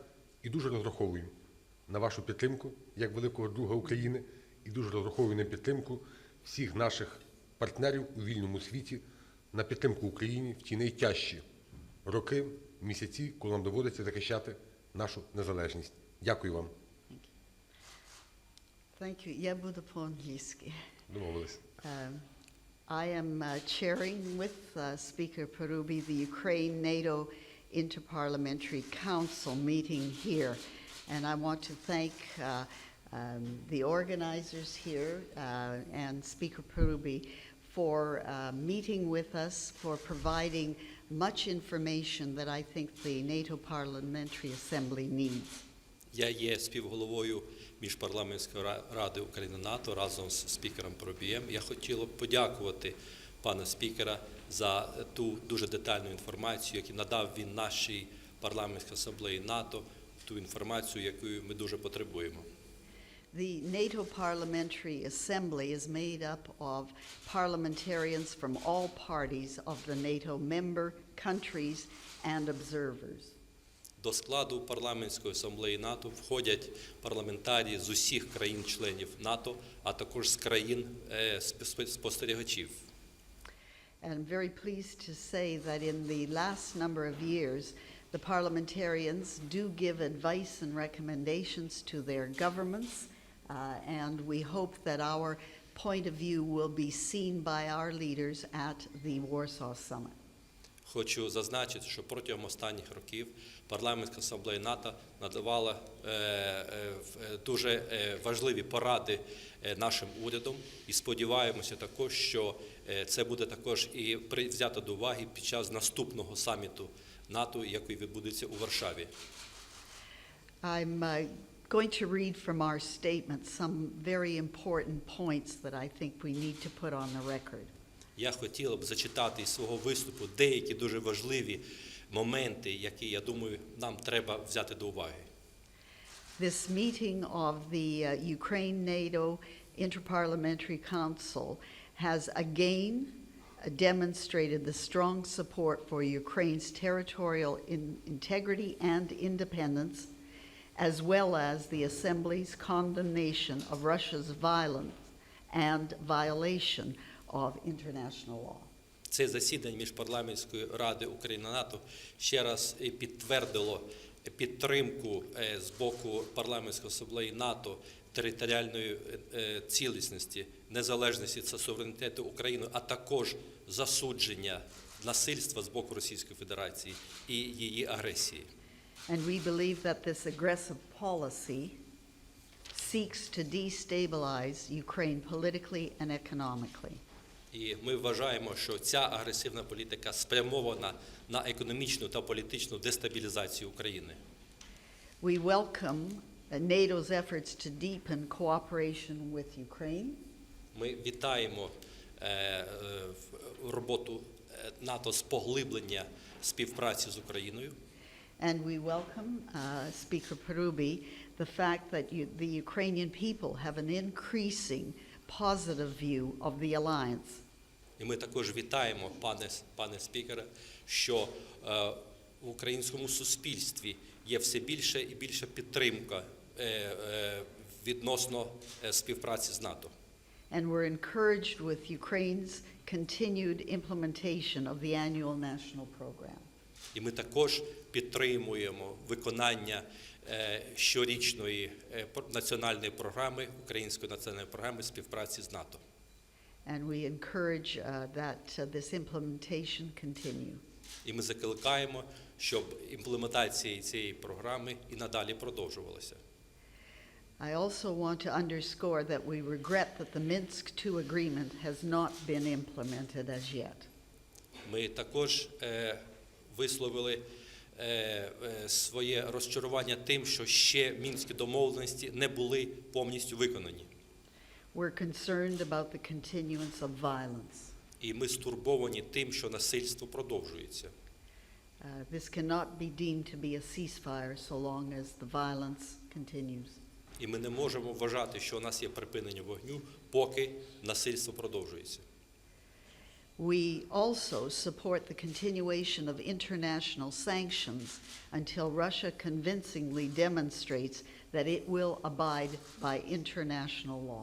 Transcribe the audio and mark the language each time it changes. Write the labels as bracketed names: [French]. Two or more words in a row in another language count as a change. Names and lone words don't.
[Ukrainian] І дуже розраховую на вашу підтримку, як великого друга України, і дуже розраховую на підтримку всіх наших партнерів у вільному світі, на підтримку Україні в ті найтяжчі роки, місяці, коли нам доводиться захищати нашу незалежність. Дякую вам. [English] Thank you. [Ukrainian] Я буду по-англійськи. Домовились. [English] I am chairing with Speaker Parubij the Ukraine-NATO Interparliamentary Council meeting here. And I want to thank the organizers here and Speaker Parubij for meeting with us, for providing much information that I think the NATO Parliamentary Assembly needs. [Ukrainian] Я є співголовою Міжпарламентської ради України-НАТО разом з спікером Парубієм. Я хотів подякувати пана спікера за ту дуже детальну інформацію, яку надав він нашій парламентській асамблеї НАТО, ту інформацію, яку ми дуже потребуємо. [English] The NATO Parliamentary Assembly is made up of parliamentarians from all parties of the NATO member countries and observers. [Ukrainian] До складу парламентської асамблеї НАТО входять парламентарії з усіх країн-членів НАТО, а також з країн-спостерігачів. [English] And I'm very pleased to say that in the last number of years, the parliamentarians do give advice and recommendations to their governments, and we hope that our point of view will be seen by our leaders at the Warsaw Summit. [Ukrainian] Хочу зазначити, що протягом останніх років Парламентська асамблея НАТО надавала дуже важливі поради нашим урядам і сподіваємося також, що це буде також і взято до уваги під час наступного саміту НАТО, який відбудеться у Варшаві. [English] I'm going to read from our statement some very important points that I think we need to put on the record. [Ukrainian] Я хотіла б зачитати із свого виступу деякі дуже важливі моменти, які, я думаю, нам треба взяти до уваги. [English] This meeting of the Ukraine-NATO Interparliamentary Council has again demonstrated the strong support for Ukraine's territorial integrity and independence, as well as the Assembly's condemnation of Russia's violence and violation of international law. [Ukrainian] Це засідання Міжпарламентської ради Україна-НАТО ще раз підтвердило підтримку з боку Парламентської асамблеї НАТО територіальної цілісності, незалежності та суверенітету України, а також засудження насильства з боку Російської Федерації і її агресії. [English] And we believe that this aggressive policy seeks to destabilize Ukraine politically and economically. [Ukrainian] І ми вважаємо, що ця агресивна політика спрямована на економічну та політичну дестабілізацію України. [English] We welcome NATO's efforts to deepen cooperation with Ukraine. [Ukrainian] Ми вітаємо роботу НАТО з поглиблення співпраці з Україною. [English] And we welcome, Speaker Parubій, the fact that the Ukrainian people have an increasing positive view of the alliance. [Ukrainian] І ми також вітаємо, пане спікере, що в українському суспільстві є все більше і більша підтримка відносно співпраці з НАТО. [English] And we're encouraged with Ukraine's continued implementation of the annual national program. [Ukrainian] І ми також підтримуємо виконання щорічної національної програми, української національної програми співпраці з НАТО. [English] And we encourage that this implementation continue. [Ukrainian] І ми закликаємо, щоб імплементація цієї програми і надалі продовжувалася. [English] I also want to underscore that we regret that the Minsk II agreement has not been implemented as yet. [Ukrainian] Ми також висловили своє розчарування тим, що ще мінські домовленості не були повністю виконані. [English] We're concerned about the continuance of violence. [Ukrainian] І ми стурбовані тим, що насильство продовжується. [English] This cannot be deemed to be a ceasefire so long as the violence continues. [Ukrainian] І ми не можемо вважати, що у нас є припинення вогню, поки насильство продовжується. [English] We also support the continuation of international sanctions until Russia convincingly demonstrates that it will abide by international law.